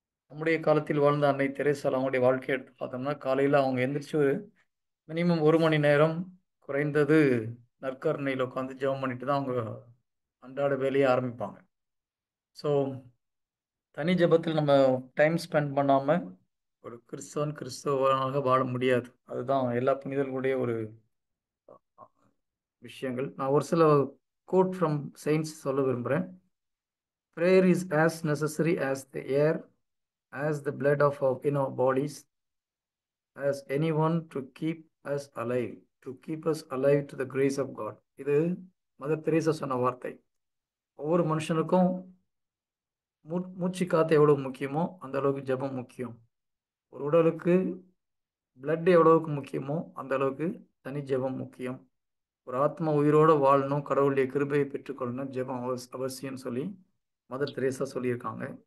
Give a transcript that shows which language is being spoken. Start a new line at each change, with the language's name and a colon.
Tamil: நம்முடைய காலத்தில் வாழ்ந்த அன்னை தெரேசால் அவங்களுடைய வாழ்க்கையை எடுத்து பார்த்தோம்னா, காலையில் அவங்க எந்திரிச்சு ஒரு மினிமம் 1 மணி நேரம் குறைந்தது நற்கருணையில் உட்காந்து ஜெபம் பண்ணிட்டு தான் அவங்க அன்றாட வேலையை ஆரம்பிப்பாங்க. ஸோ தனி ஜெபத்தில் நம்ம டைம் ஸ்பெண்ட் பண்ணாமல் ஒரு கிறிஸ்தவனாக வாழ முடியாது. அதுதான் எல்லா புனிதர்களுடைய ஒரு விஷயங்கள். நான் ஒரு சில கோட் ஃப்ரம் சயின்ஸ் சொல்ல விரும்புகிறேன்.
English: Prayer is as necessary as the air, as the blood of our bodies, as anyone to keep us alive, to the grace of God.
Tamil: இது மதர் தெரேசா சொன்ன வார்த்தை. ஒவ்வொரு மனுஷனுக்கும் மூச்சு காத்து எவ்வளவு முக்கியமோ அந்த அளவுக்கு ஜெபம் முக்கியம். ஒரு உடலுக்கு பிளட் எவ்வளவுக்கு முக்கியமோ அந்த அளவுக்கு தனி ஜெபம் முக்கியம். ஒரு ஆத்மா உயிரோடு வாழணும், கடவுளுடைய கிருபையை பெற்றுக்கொள்ளணும், ஜெபம் அவசியம்னு சொல்லி மதர் தெரேசா சொல்லியிருக்காங்க.